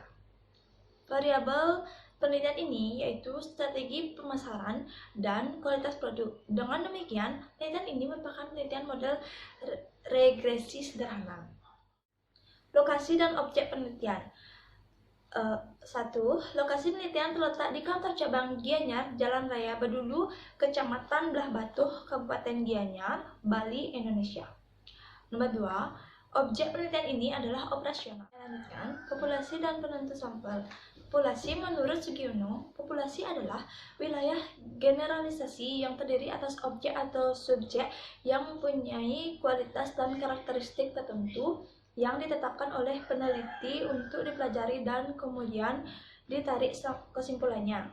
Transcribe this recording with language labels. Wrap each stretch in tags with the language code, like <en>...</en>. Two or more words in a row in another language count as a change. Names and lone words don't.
<id>Variabel penelitian ini yaitu strategi pemasaran dan kualitas produk. Dengan demikian, penelitian ini merupakan penelitian model regresi sederhana. Lokasi dan objek penelitian. 1. Lokasi penelitian terletak di kantor cabang Gianyar, Jalan Raya Bedulu, Kecamatan Belah Batuh, Kabupaten Gianyar, Bali, Indonesia. Nomor 2. Objek penelitian ini adalah operasional. Lanjutkan, populasi dan penentu sampel. Populasi menurut Sugiono, populasi adalah wilayah generalisasi yang terdiri atas objek atau subjek yang mempunyai kualitas dan karakteristik tertentu yang ditetapkan oleh peneliti untuk dipelajari dan kemudian ditarik kesimpulannya.</id>